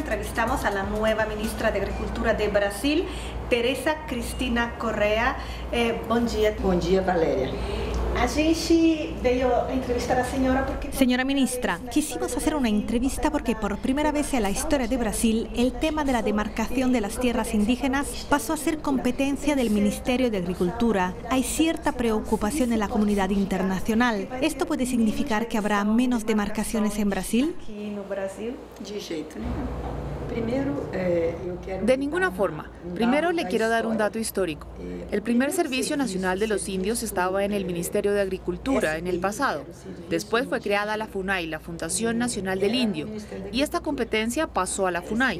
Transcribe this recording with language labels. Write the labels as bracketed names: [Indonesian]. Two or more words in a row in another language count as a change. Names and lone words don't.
[Spanish] entrevistamos a la nueva ministra de Agricultura de Brasil, Tereza Cristina Correa. [Portuguese] Bom dia. Bom dia, Valéria. A gente veio entrevistar a señora porque... [Spanish] Señora ministra, quisimos hacer una entrevista porque por primera vez en la historia de Brasil el tema de la demarcación de las tierras indígenas pasó a ser competencia del Ministerio de Agricultura. Hay cierta preocupación en la comunidad internacional. ¿Esto puede significar que habrá menos demarcaciones en Brasil? [Portuguese] De jeito nenhum. [Spanish] De ninguna forma. Primero le quiero dar un dato histórico. El primer Servicio Nacional de los Indios estaba en el Ministerio de Agricultura en el pasado. Después fue creada la FUNAI, la Fundación Nacional del Indio, y esta competencia pasó a la FUNAI.